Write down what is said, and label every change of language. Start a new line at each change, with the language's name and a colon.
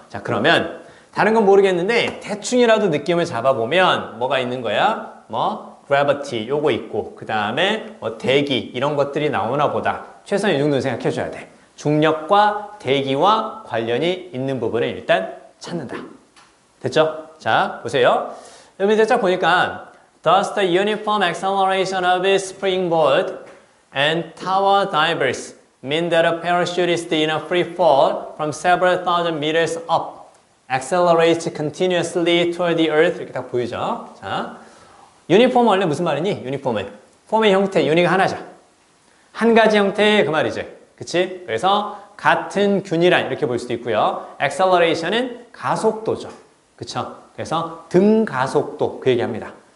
Korean: 자, 그러면 다른 건 모르겠는데 대충이라도 느낌을 잡아보면 뭐가 있는 거야? 뭐 gravity 요거 있고 그 다음에 뭐 대기 이런 것들이 나오나 보다. 최소한 이 정도는 생각해 줘야 돼. 중력과 대기와 관련이 있는 부분을 일단 찾는다. 됐죠? 자, 보세요. 여기 밑에 쫙 보니까
English: Thus the uniform acceleration of a springboard and tower divers mean that a parachutist in a free fall from several thousand meters up accelerates continuously toward the earth.
Korean: 이렇게 딱 보이죠? 자, 유니폼은 원래 무슨 말이니? 유니폼은 폼의 형태, 유니가 하나죠. 한 가지 형태의 그 말이지. 그치? 그래서 같은 균이란 이렇게 볼 수도 있고요. acceleration은 가속도죠. 그쵸? 그래서 등 가속도 그 얘기합니다.